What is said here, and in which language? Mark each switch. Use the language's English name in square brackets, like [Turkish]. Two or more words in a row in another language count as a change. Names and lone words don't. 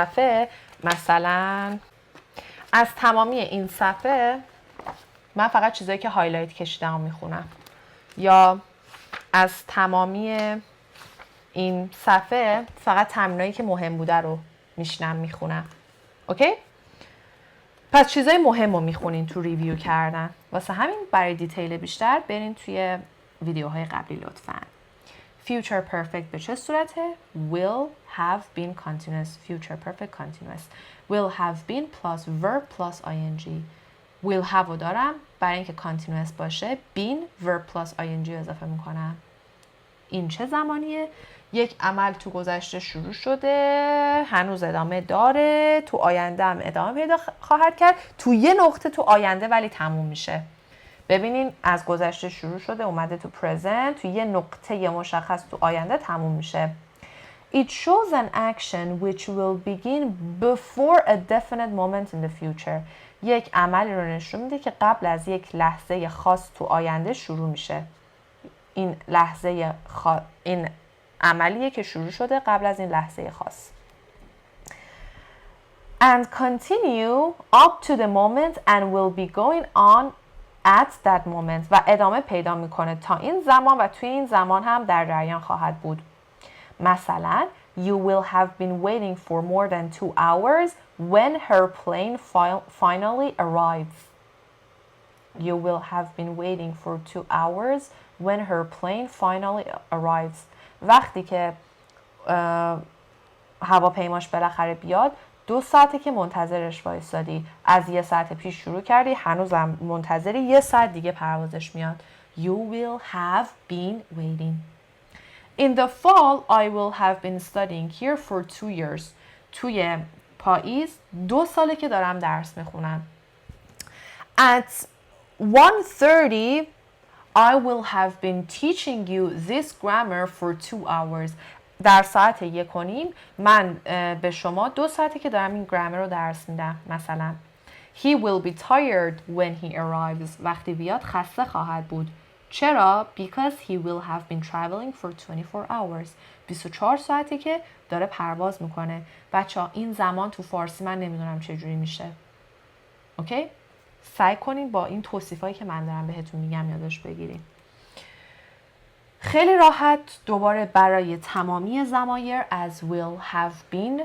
[Persian] صفحه من فقط چیزایی که هایلایت کشیدم رو میخونم یا از تمامی این صفحه فقط تمرینایی که مهم بوده رو میشنم میخونم اوکی؟ پس چیزای مهم رو میخونین تو ریویو کردن واسه همین برای دیتیل بیشتر برین توی ویدیوهای قبلی لطفاً [English] future perfect [Persian] به چه صورته؟ [English] will have been continuous future perfect continuous will have been plus verb plus ing will have [Persian] رو دارم برای اینکه continuous باشه [English] been verb plus ing [Persian] اضافه میکنم این چه زمانیه؟ یک عمل تو گذشته شروع شده هنوز ادامه داره تو آینده هم ادامه پیدا خواهد کرد تو یه نقطه تو آینده ولی تموم میشه ببینین از گذشته شروع شده اومده تو present تو یه نقطه مشخص تو آینده تموم میشه [English] It shows an action which will begin before a definite moment in the future [Persian] یک عملی رو نشون میده که قبل از یک لحظه خاص تو آینده شروع میشه این این عملیه که شروع شده قبل از این لحظه خاص [English] and continue up to the moment and will be going on at that moment [Persian] و ادامه پیدا میکنه تا این زمان و توی این زمان هم در جریان خواهد بود [English] مثلا you will have been waiting for more than 2 hours when her plane finally arrives you will have been waiting for 2 hours when her plane finally arrives [Persian] وقتی که هواپیماش بالاخره بیاد 2 ساعته که منتظرش وایسادی از 1 ساعت پیش شروع کردی هنوزم منتظری 1 ساعت دیگه پروازش میاد you [English] will have been waiting in the fall I will have been studying here for 2 years [Persian] توی پاییز 2 ساله که دارم درس میخونم [English] at 1:30 I will have been teaching you this grammar for 2 hours [Persian] در ساعت 1:30 من به شما 2 ساعته که دارم این گرامر رو درس میدم مثلا [English] He will be tired when he arrives [Persian] وقتی بیاد خسته خواهد بود چرا؟ [English] Because he will have been traveling for 24 hours [Persian] 24 ساعته که داره پرواز میکنه بچه‌ها این زمان تو فارسی من نمیدونم چجوری میشه اوکی؟ سعی کنین با این توصیفایی که من دارم بهتون میگم یادش بگیرین خیلی راحت دوباره برای تمامی ضمایر از [English] will have been